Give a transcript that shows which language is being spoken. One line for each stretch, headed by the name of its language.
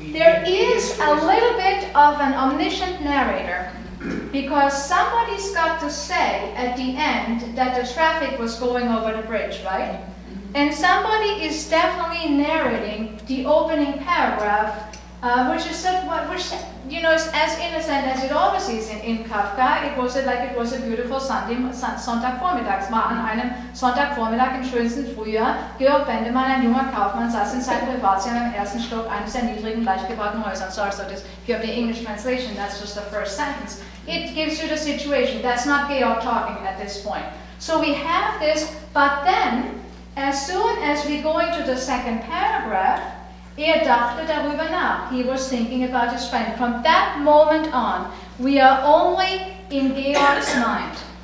English: There is a little bit of an omniscient narrator, because somebody's got to say at the end that the traffic was going over the bridge, right? And somebody is definitely narrating the opening paragraph, which is is as innocent as it always is in Kafka. It was like it was a beautiful Sonntagvormittag.
German: Es war an einem Sonntagvormittag im schönsten Frühjahr. Georg Bendemann, ein junger Kaufmann, saß in seinem Privatzimmer im ersten Stock eines der niedrigen, leicht gebauten Häuser.
English: Sorry, so this, if you have the English translation, that's just the first sentence. It gives you the situation. That's not Georg talking at this point. So we have this, but then, as soon as we go into the second paragraph,
German: dachte darüber nach.
English: He was thinking about his friend. From that moment on, we are only in Georg's mind.